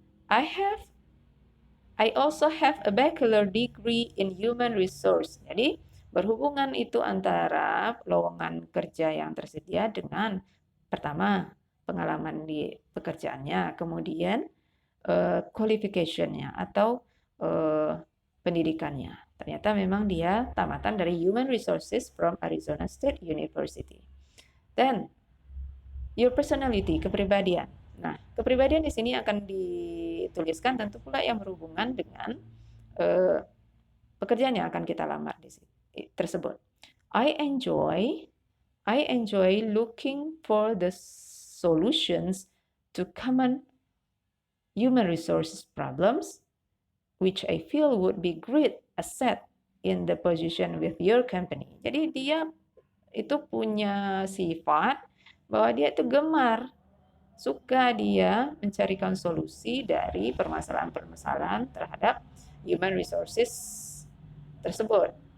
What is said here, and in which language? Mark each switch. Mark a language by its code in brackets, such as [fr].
[en] I also have a bachelor degree in human resource. [id] Jadi berhubungan itu antara lowongan kerja yang tersedia dengan pertama pengalaman di pekerjaannya, kemudian qualification-nya atau pendidikannya. Ternyata memang dia tamatan dari Human Resources from Arizona State University. [en] Then your personality, [id] kepribadian. Nah, kepribadian di sini akan dituliskan tentu pula yang berhubungan dengan pekerjaan yang akan kita lamar di sini tersebut. [en] I enjoy looking for the solutions to common human resources problems, which I feel would be great asset in the position with your company. [id] Jadi dia itu punya sifat bahwa dia itu gemar, suka dia mencarikan solusi dari permasalahan-permasalahan terhadap human resources tersebut.